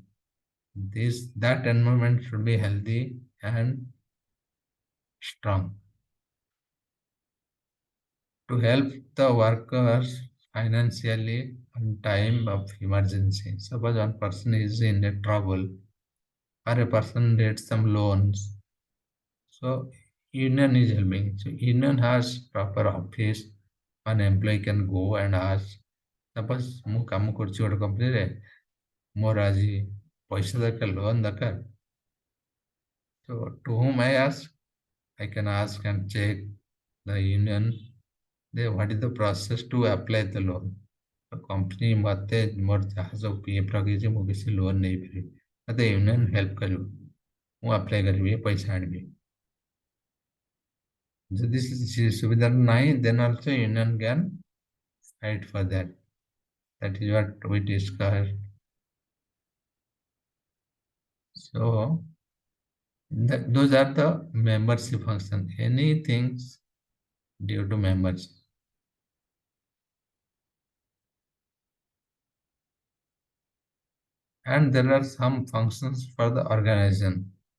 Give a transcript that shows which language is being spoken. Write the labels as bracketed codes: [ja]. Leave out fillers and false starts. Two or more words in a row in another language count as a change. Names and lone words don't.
[en] That environment should be healthy and strong to help the workers financially in time of emergency. Suppose one person is in a trouble or a person needs some loans. So union is helping. So union has proper office. An employee can go and ask. [or] Suppose ମୁଁ କାମ କରୁଛି ଗୋଟେ କମ୍ପାନୀରେ ମୋର ଆଜି ପଇସା ଦରକାର ଲୋନ୍ ଦରକାର. [en] So to whom I ask? I can ask and check the union. What is the process to apply the loan? The company [or] ମୋତେ ମୋର ଯାହା ସବୁ PF ରଖିଛି ମୁଁ କିଛି ଲୋନ୍ ନେଇପାରିବି. ମୋତେ [en] union help [or] କରିବ. ମୁଁ ଆପ୍ଲାଏ କରିବି ପଇସା ଆଣିବି. ଯଦି ସୁବିଧା ନାହିଁ, [en] then also union can fight for that. That is what we discussed. So those are the membership function. Anything due to members. And there are some functions for the organization.